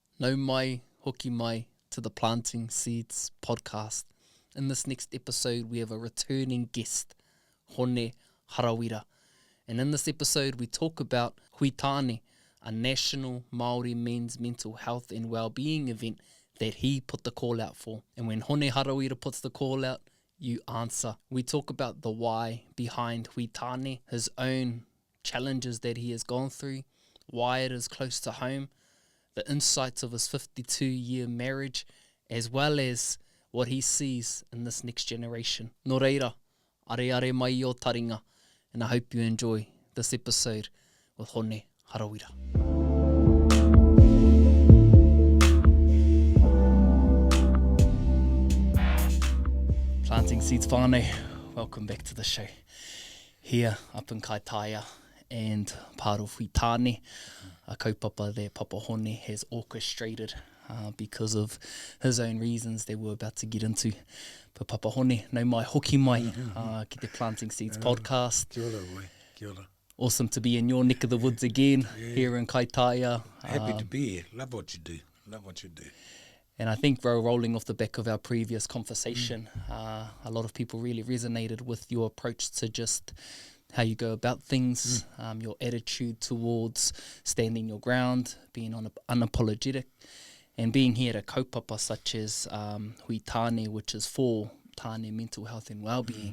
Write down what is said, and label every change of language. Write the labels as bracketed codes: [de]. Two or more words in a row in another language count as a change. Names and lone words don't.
[mi] No mai, hoki mai [en] to the Planting Seeds podcast. In this next episode, we have a returning guest, Hone Harawira. And in this episode, we talk about Hui Tāne, a national Māori men's mental health and wellbeing event that he put the call out for. And when Hone Harawira puts the call out, you answer. We talk about the why behind Hui Tāne, his own challenges that he has gone through, why it is close to home, the insights of his 52-year marriage, as well as what he sees in this next generation. [mi] Nō reira, are mai o taringa, [en] and I hope you enjoy this episode with Hone Harawira. Planting Seeds whānau, welcome back to the show. Here up in Kaitaia and part of Hui Tāne, a kaupapa that Papa Hone has orchestrated because of his own reasons that we're about to get into. [mi] But Papa Hone, no mai hoki mai ki te Planting Seeds podcast. Kia ora, boy. Kia ora. [en] Awesome to be in your neck of the woods again, here in Kaitaia. Happy to be here. Love what you do. Love what you do. And I think, bro, rolling off the back of our previous conversation, a lot of people really resonated with your approach to just how you go about things, your attitude towards standing your ground, being unapologetic, and being here at a kaupapa such as Hui Tāne, which is for Tāne Mental Health and Wellbeing.